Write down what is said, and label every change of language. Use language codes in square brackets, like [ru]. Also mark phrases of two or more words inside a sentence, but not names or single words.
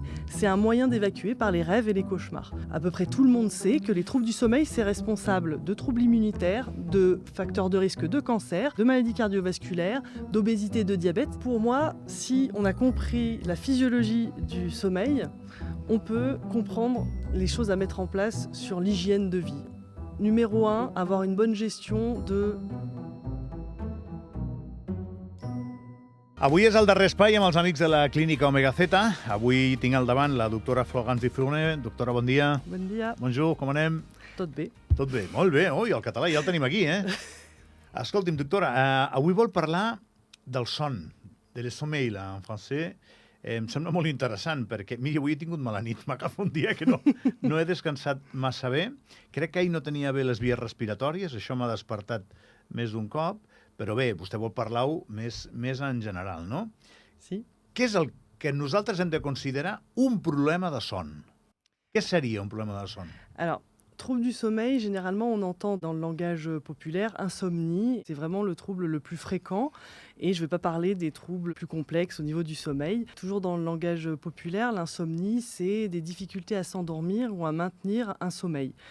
[fr] C'est un moyen d'évacuer par les rêves et les cauchemars. À peu près tout le monde sait que les troubles du sommeil, c'est responsable de troubles immunitaires, de facteurs de risque de cancer, de maladies cardiovasculaires, d'obésité, de diabète. Pour moi, si on a compris la physiologie du sommeil, on peut comprendre les choses à mettre en place sur l'hygiène de vie. Numéro 1, avoir une bonne gestion de... [ca] Avui és el darrer espai amb els amics de la Clínica Omega Z. Avui tinc al davant la doctora Florence Difrune. Doctora, bon dia. Bon dia. Bonjour, com anem? Tot bé. Tot bé, molt bé. Ui, el català ja el tenim aquí, eh? Escolti'm, doctora, avui vol parlar del son, de [fr] le sommeil [ca] en francès. Em sembla molt interessant, perquè, mira, avui he tingut mala nit, m'agafa un dia que no he descansat massa bé. Crec que ahir no tenia bé les vies respiratòries, això m'ha despertat més d'un cop, però bé, vostè vol parlar-ho més en general, no? Sí. Què és el que nosaltres hem de considerar un problema de son? Què seria un problema de son? [fr] Alors, trouble du sommeil, généralement, on entend dans le langage populaire insomnie. C'est vraiment le trouble le plus fréquent. Et je ne vais pas parler des troubles plus complexes au niveau du sommeil. Toujours dans le langage populaire, l'insomnie, c'est des difficultés à s'endormir ou à maintenir un sommeil.